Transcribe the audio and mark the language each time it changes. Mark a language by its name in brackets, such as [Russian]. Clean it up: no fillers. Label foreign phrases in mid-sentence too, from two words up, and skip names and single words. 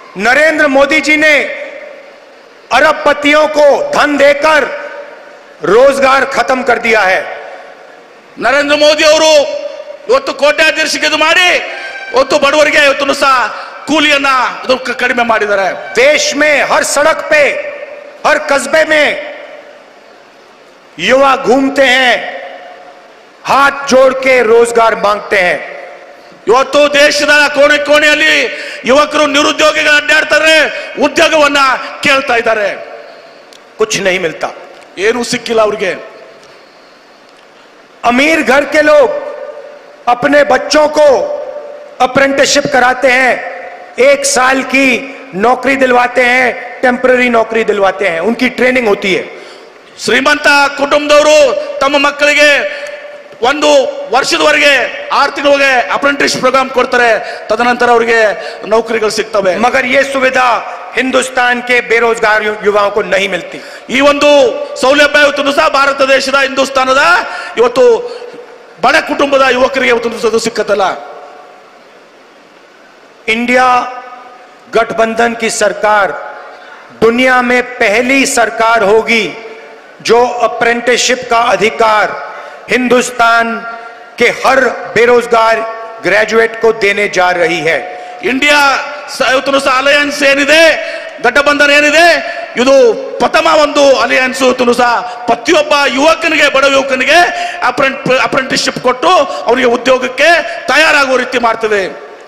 [Hindi] नरेंद्र मोदी जी ने अरबपतियों को धन देकर रोजगार खत्म कर दिया है। [Kannada] ನರೇಂದ್ರ ಮೋದಿ ಅವರು ಇವತ್ತು ಕೋಟ್ಯಾಧೀಶಕ್ಕೆ ಇದು ಮಾಡಿ ಇವತ್ತು ಬಡವರಿಗೆ ಇವತ್ತು ಸಹ ಕೂಲಿಯನ್ನ ಕಡಿಮೆ ಮಾಡಿದ್ದಾರೆ। [Hindi] देश में हर सड़क पे, हर कस्बे में युवा घूमते हैं, हाथ जोड़ के रोजगार मांगते हैं। [Kannada] ಇವತ್ತು ದೇಶದ ಕೋಣೆ ಕೋಣೆಯಲ್ಲಿ ಯುವಕರು ನಿರುದ್ಯೋಗಿಗಳು ಅಡ್ಡಾಡ್ತಾರೆ, ಉದ್ಯೋಗವನ್ನ ಕೇಳ್ತಾ ಇದ್ದಾರೆ। [Hindi] कुछ नहीं मिलता, [Kannada] ಏನು ಸಿಕ್ಕಿಲ್ಲ ಅವರಿಗೆ। [Hindi] अमीर घर के लोग अपने बच्चों को अप्रेंटिसशिप कराते हैं, 1 साल की नौकरी दिलवाते हैं, टेम्पररी नौकरी दिलवाते हैं, उनकी ट्रेनिंग होती है। [Kannada] ಶ್ರೀಮಂತ ಕುಟುಂಬದವರು ತಮ್ಮ ಮಕ್ಕಳಿಗೆ 1 ವರ್ಷದವರೆಗೆ 6 ತಿಂಗಳಿಗೆ [English] apprentice program [Kannada] ಕೊಡ್ತಾರೆ, ತದನಂತರ ಅವರಿಗೆ ನೌಕರಿಗಳು ಸಿಗ್ತವೆ। [Hindi] मगर ये सुविधा हिंदुस्तान के बेरोजगार युवाओं को नहीं मिलती। [Kannada] ಈ ಒಂದು ಸೌಲಭ್ಯ ಇವತ್ತು ಸಹ ಭಾರತ ದೇಶದ ಹಿಂದೂಸ್ತಾನದ ಇವತ್ತು ಬಡ ಕುಟುಂಬದ ಯುವಕರಿಗೆ ಇವತ್ತು ಸಿಕ್ಕತ್ತಲ್ಲ। [Hindi] इंडिया गठबंधन की सरकार दुनिया में पहली सरकार होगी जो अप्रेंटिसशिप का अधिकार हिंदुस्तान के हर बेरोजगार ग्रेजुएट को देने जा रही है। [Kannada] ಇಂಡಿಯಾ ಅಲಯನ್ಸ್ ಏನಿದೆ, ಗಠಬಂಧನ ಏನಿದೆ, ಇದು ಪ್ರಥಮ ಒಂದು ಅಲಯನ್ಸ್ ಸಹ ಪ್ರತಿಯೊಬ್ಬ ಯುವಕನಿಗೆ, ಬಡ ಯುವಕನಿಗೆ ಅಪ್ರೆಂಟಿಸ್ಶಿಪ್ ಕೊಟ್ಟು ಅವರಿಗೆ ಉದ್ಯೋಗಕ್ಕೆ ತಯಾರಾಗುವ ರೀತಿ ಮಾಡ್ತದೆ।